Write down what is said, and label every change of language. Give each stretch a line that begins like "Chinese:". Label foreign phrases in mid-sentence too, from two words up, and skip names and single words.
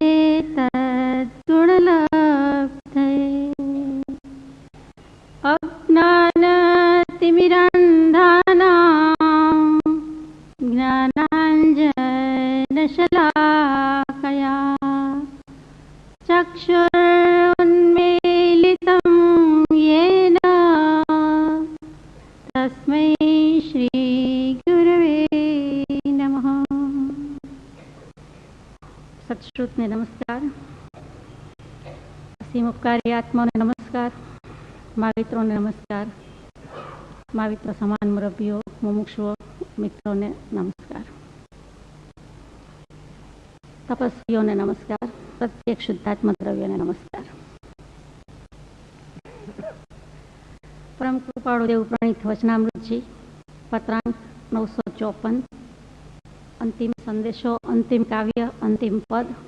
Sanskrit: तद्गुणलब्धये अज्ञानतिमिरान्धानां ज्ञानाञ्जनशलाकया चक्षुरुन्मीलितं येन तस्मै श्रीगुरवे नमः।
Gujarati: સત્શ્રુતને નમસ્કાર, અસીમોપકારી આત્માને નમસ્કાર, માવિત્રોને નમસ્કાર, માવિત્ર સમાન મુરબ્બીઓ, મુમુક્ષુઓ મિત્રોને નમસ્કાર, તપસ્વીઓને નમસ્કાર, પ્રત્યેક શુદ્ધાત્મ દ્રવ્યને નમસ્કાર. પરમ કૃપાળુ દેવ પ્રણીત વચનામૃતજી પત્રાંક 954, અંતિમ સંદેશો, અંતિમ કાવ્ય, અંતિમ પદ.